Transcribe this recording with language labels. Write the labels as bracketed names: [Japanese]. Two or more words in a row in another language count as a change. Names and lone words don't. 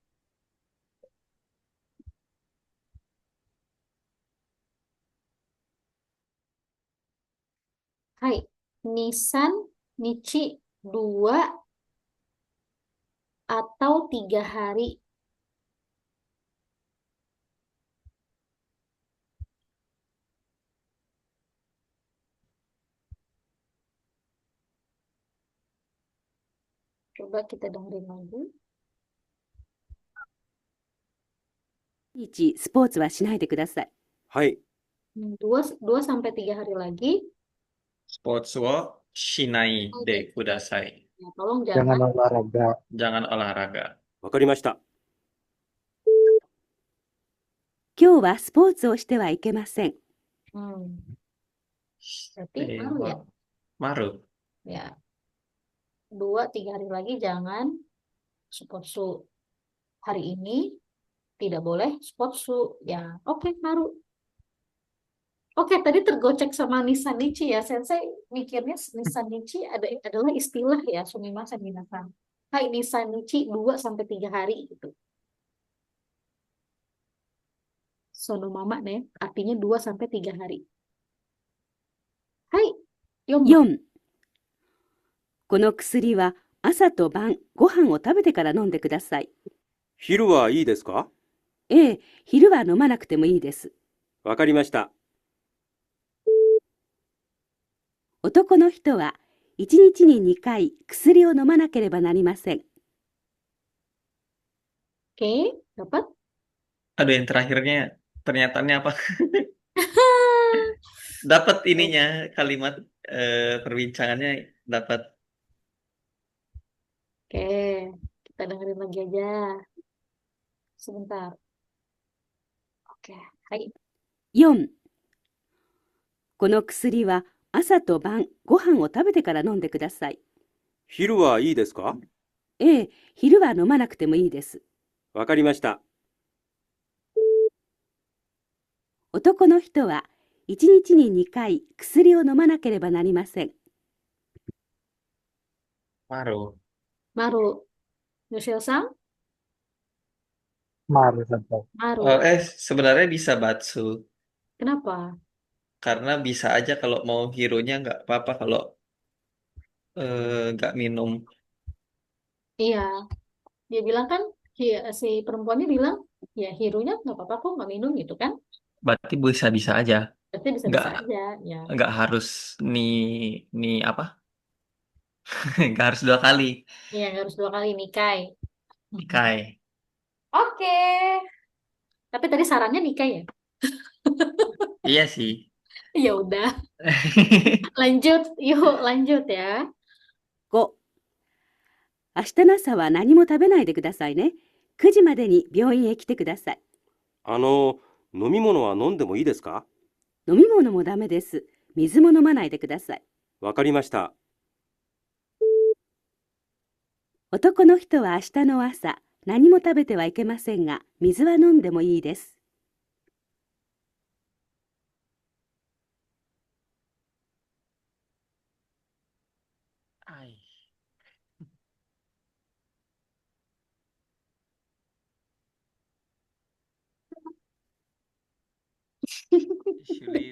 [Japanese] はい、二三日 [Indonesian] 2 atau 3 hari. Coba kita dengerin lagi. [Japanese] 日スポーツはしないでください。はい、 [Indonesian] 2 sampai 3 hari lagi. [Japanese] スポーツをしないでください. [Indonesian] Ya, tolong Jangan jangan. olahraga. Jangan olahraga. [Japanese] わかりました。今日はスポーツをしてはいけません。 [Indonesian] Hmm. Berarti maru ya? Maru. Ya. 2-3 hari lagi jangan sportsu. Hari ini tidak boleh sportsu. Ya, oke, maru. Oke, tadi tergocek sama [Japanese] 二三日 [Indonesian] ya. Sensei mikirnya [Japanese] 二三日 [Indonesian] adalah istilah ya. [Japanese] すみません、皆さん. はい、二三日 [Indonesian] 2 sampai 3 hari gitu. [Japanese] そのまま [Indonesian] nih, artinya 2 sampai 3 hari. [Japanese] はい、四番. 4、この薬は朝と晩ご飯を食べてから飲んでください。昼はいいですか？ええ、昼は飲まなくてもいいです。わかりました。男の人は1日に2回薬を飲まなければなりません。 [Indonesian] Oke, dapat? Aduh, yang terakhirnya pernyataannya apa? Dapat ininya kalimat perbincangannya dapat. Oke, kita dengerin lagi aja. Sebentar. Oke, hai. [Japanese] 4、この薬は朝と晩ご飯を食べてから飲んでください。昼はいいですか？ええ、昼は飲まなくてもいいです。わかりました。男の人は1日に2回薬を飲まなければなりません。 [Indonesian] Maru. Maru. Yoshio-san? [Japanese] 丸、先生. [Indonesian] Maru. Sebenarnya bisa Batsu. Kenapa? Karena bisa aja kalau mau hero-nya nggak apa-apa kalau nggak minum. Iya, dia bilang kan, si perempuannya bilang, ya hero-nya nggak apa-apa kok nggak minum gitu kan? Berarti bisa-bisa aja. Berarti Nggak bisa-bisa aja, ya. nggak harus nih apa? Nggak harus 2 kali. Iya, nggak harus 2 kali Nikai. Kai. Oke. Tapi tadi sarannya Nikai ya? Iya sih. Ya udah, lanjut. Yuk, lanjut ya. [Japanese] 5、明日の朝は何も食べないでくださいね。9時までに病院へ来てください。飲み物は飲んでもいいですか？飲み物もダメです。水も飲まないでください。わかりました。男の人は明日の朝、何も食べてはいけませんが、水は飲んでもいいです。 [Indonesian] Ai. Sulit.